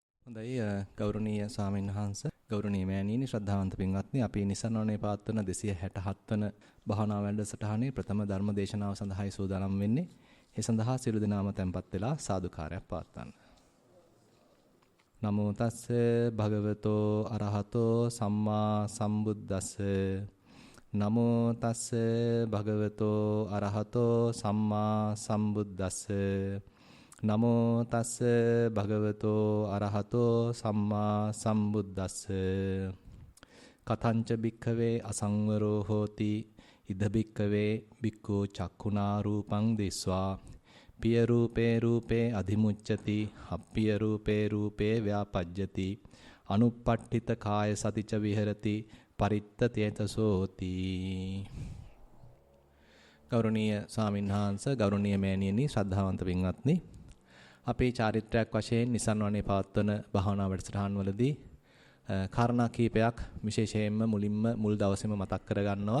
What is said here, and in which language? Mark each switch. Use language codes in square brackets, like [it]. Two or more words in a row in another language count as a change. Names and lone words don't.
[si] හොඳයි ගෞරවනීය ස්වාමීන් වහන්සේ ගෞරවනීය මෑණියනි ශ්‍රද්ධාවන්ත පින්වත්නි අපි නිසරණවනේ පවත්වන 267 වන භාවනා වැඩසටහනේ ප්‍රථම ධර්ම දේශනාව සඳහායි සූදානම් වෙන්නේ. ඒ සඳහා සියලු දෙනාම tempත් වෙලා සාදුකාරයක් පවත්වන්න. [pi] නමෝ තස්ස භගවතෝ අරහතෝ සම්මා සම්බුද්දස්ස නමෝ තස්ස භගවතෝ අරහතෝ සම්මා සම්බුද්දස්ස නමෝ තස්ස භගවතෝ අරහතෝ සම්මා සම්බුද්දස්ස කතංච භික්ඛවේ අසංවරෝ හෝති ඉද භික්ඛවේ භික්ඛු චක්ඛුනා රූපං දිස්වා පිය රූපේ රූපේ අධිමුච්ඡති අප්පිය රූපේ රූපේ ව්‍යාපජ්ජති අනුප්පට්ඨිත කාය සතිච විහෙරති පරිත්ත තේතසෝති. [si] ගෞරවනීය ස්වාමින්වහන්සේ ගෞරවනීය මෑණියනි ශ්‍රද්ධාවන්ත පින්වත්නි අපේ චාරිත්‍රාක් වශයෙන් නිසන්වනේ පවත්වන භාවනා වැඩසටහන් වලදී කාරණා කීපයක් විශේෂයෙන්ම මුල් දවසේම මතක් කරගන්නවා.